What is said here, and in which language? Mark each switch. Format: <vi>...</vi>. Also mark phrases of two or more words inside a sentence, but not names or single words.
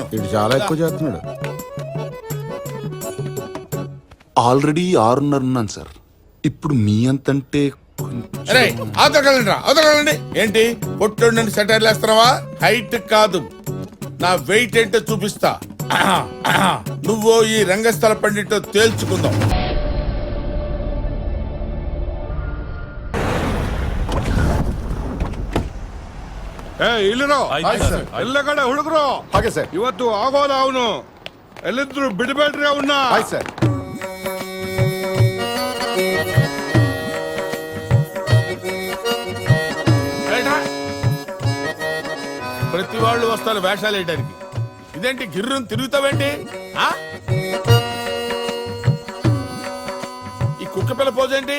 <te>ఇది చాలా ఎక్కువ చేస్తున్నాడు. ఆల్రెడీ 6:30 ఉన్నాను సార్. ఇప్పుడు మీ అంతంటే అరే అవతలకండి. ఏంటి పొట్టు సెటైర్ వేస్తున్నావా? హైట్ కాదు, నా వెయిట్ ఏంటో చూపిస్తా. నువ్వు ఈ రంగస్థల పండిట్ తేల్చుకుందాం.</te> <kn>ಇಲ್ಲಿರೋ ಎಲ್ಲ ಕಡೆ ಹುಡುಗರು ಹಾಗೆ ಸರ್. ಇವತ್ತು ಆಗೋದ ಅವನು ಎಲ್ಲಿದ್ರು ಬಿಡಬೇಡ್ರಿ ಅವನ್ನ. ಆಯ್ತು ಸರ್.</kn> <te>ప్రతి వాళ్ళు వస్తారు వేషాలు వేయడానికి. ఇదేంటి గిర్రం తిరుగుతావేంటి? ఈ కుక్క పిల్ల పోజ్ ఏంటి?</te>